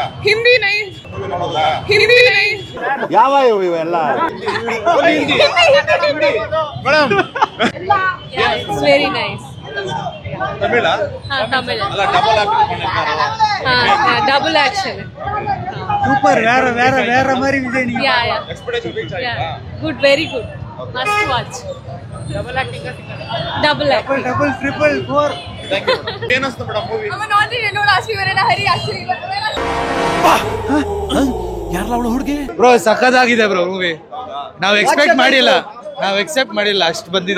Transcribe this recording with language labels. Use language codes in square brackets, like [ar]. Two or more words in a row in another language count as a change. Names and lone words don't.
[en] Hindi nice, Hindi nice. [kn] ಯಾವ ಇವೆಲ್ಲ ಮೇಡಮ್ [en] It's very nice. [kn] ತಮಿಳ ತಮಿಳ್ ಅಲ್ಲ, ಡಬಲ್ [en] Double action. [kn] ಸೂಪರ್, [ta] வேற மாதிரி விஜய் நீங்க. [en] expectation reach [kn] ಆಯ್ತಾ? [en] Good, very good, must watch. Double acting, double Triple 4. Thank you. [kn] ಏನ್ ಅನ್ಸುತ್ತೆ ಮೇಡಮ್ ಮೂವಿ? ಅವನು ಆಲ್ರೆಡಿ ನೋಡಿ [en] last week [kn] ಹರಿ ಆಕ್ಚುಲಿ ಯಾರಲ್ಲ ಅವಳು ಹುಡುಗಿ? ಬ್ರೋ ಸಖತ್ತಾಗಿದೆ ಬ್ರೋ ಮೂವಿ. ನಾವು ಎಕ್ಸ್ಪೆಕ್ಟ್ ಮಾಡಿಲ್ಲ ಅಷ್ಟು ಬಂದಿದೆ.